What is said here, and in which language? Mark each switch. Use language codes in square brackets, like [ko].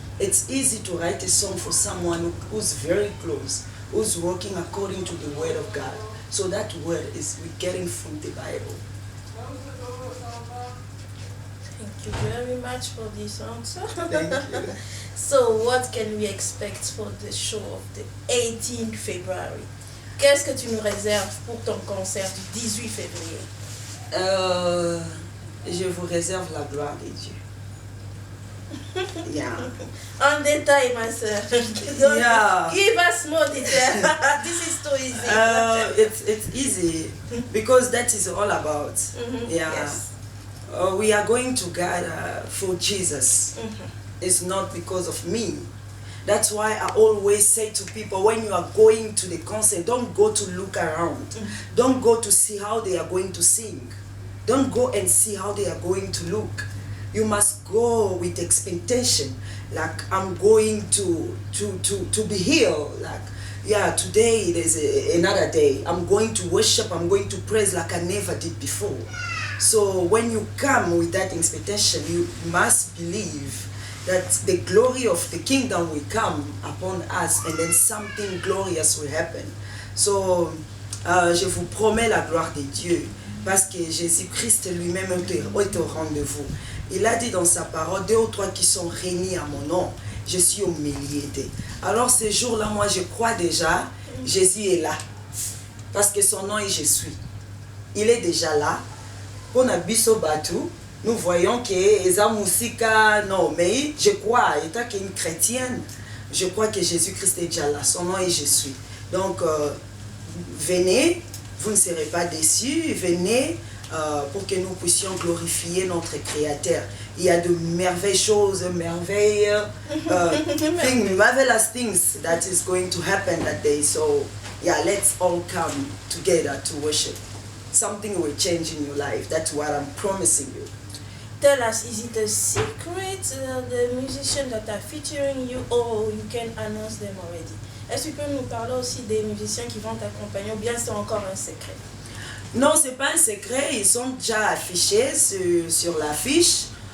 [en] It's easy to write a song for someone who's very close, who's working according to the Word of God. So that word is we're getting from the Bible. Thank you very much for this answer. Thank you. So what can we expect for the show of the 18th February? [fr] Qu'est-ce que tu nous réserves pour ton concert du 18 février? Je vous réserve la gloire de Dieu. En détail, ma soeur. [en] Give us more detail. This is too easy. It's easy because that is all about. Yes. We are going to God for Jesus. It's not because of me. That's why I always say to people, when you are going to the concert, don't go to look around. Don't go to see how they are going to sing. Don't go and see how they are going to look. You must go with expectation. Like, I'm going to be healed. Like, today there's another day. I'm going to worship, I'm going to praise like I never did before. So when you come with that expectation, you must believe that the glory of the kingdom will come upon us and then something glorious will happen. [fr] So, je vous promets la gloire de Dieu parce que Jésus-Christ lui-même est au rendez-vous. Il a dit dans sa parole, 2 ou 3 qui sont réunis à mon nom, je suis au milieu d'eux. Alors ce jour-là, moi je crois déjà, Jésus est là. Parce que son nom est Je suis. Il est déjà là. Pour Nabiso Batou, nous voyons que Eza Moussika, non, mais je crois, étant qu'une chrétienne, je crois que Jésus-Christ est déjà là. Son nom est Je suis. Donc, venez, vous ne serez pas déçus, venez pour que nous puissions glorifier notre Créateur. Il y a de merveilleuses choses, [en] marvelous things that is going to happen that day. So, yeah, let's all come together to worship. Something will change in your life. That's what I'm promising you. Tell us, is it a secret, the musicians that are featuring you, or you can announce them already? [fr] Est-ce que tu peux nous parler aussi des musiciens qui vont t'accompagner, ou bien c'est encore un secret? Non, c'est pas un secret, ils sont déjà affichés sur l'affiche.